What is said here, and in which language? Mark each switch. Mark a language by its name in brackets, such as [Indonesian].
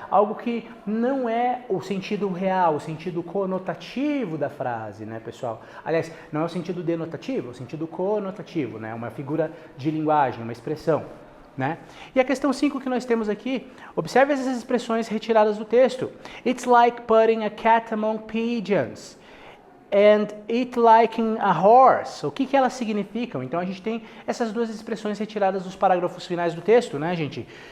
[Portuguese] Algo que não é o sentido real, o sentido conotativo da frase, né, pessoal? Aliás, não é o sentido denotativo, é o sentido conotativo, né? Uma figura de linguagem, uma expressão, né? E a questão 5 que nós temos aqui, observe essas expressões retiradas do texto. [English] It's like putting a cat among pigeons. And eat like a horse. [Portuguese] O que elas significam? Então a gente tem essas 2 expressões retiradas dos parágrafos finais do texto, né, gente?